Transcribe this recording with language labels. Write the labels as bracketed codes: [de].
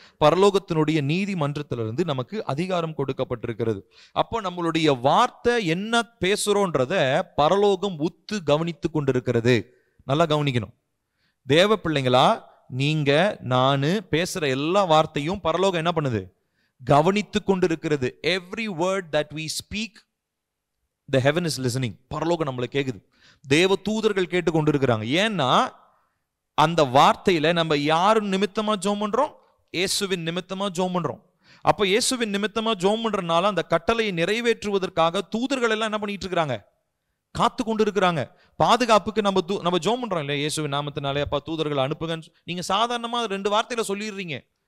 [ta] பரலோகத்தினுடைய நீதிமன்றத்திலிருந்து நமக்கு அதிகாரம் கொடுக்கப்பட்டிருக்கிறது. அப்போ நம்மளுடைய வார்த்தை என்ன பேசுறோன்றத பரலோகம் உத்து கவனித்து கொண்டிருக்கிறது. நல்லா கவனிக்கணும். தேவ பிள்ளைங்களா நீங்க, நானு பேசுற எல்லா வார்த்தையும் பரலோகம் என்ன பண்ணுது? கவனித்து கொண்டிருக்கிறது. [en] Every word that we speak, the heaven is listening. [ta] பரலோகம் நம்மளை கேக்குது. தேவ தூதர்கள் கேட்டு கொண்டிருக்கிறாங்க. ஏன்னா அந்த வார்த்தையில நம்ம யாரு நிமித்தமா ஜெபம் பண்றோம்? இயேசுவின் நிமித்தமா ஜெபம் பண்றோம். அப்ப இயேசுவின் நிமித்தமா ஜெபம் பண்றதுனால அந்த கட்டளையை நிறைவேற்றுவதற்காக தூதர்கள் எல்லாம் என்ன பண்ணிட்டு இருக்காங்க? காத்து கொண்டு இருக்கிறாங்க. பாதுகாப்புக்கு நம்ம ஜெபம் பண்றோம் இல்லையா? இயேசுவின் நாமத்தினாலே அப்பா தூதர்கள் அனுப்புங்கன்னு நீங்க சாதாரணமா 2 வார்த்தையில சொல்லிடுறீங்க.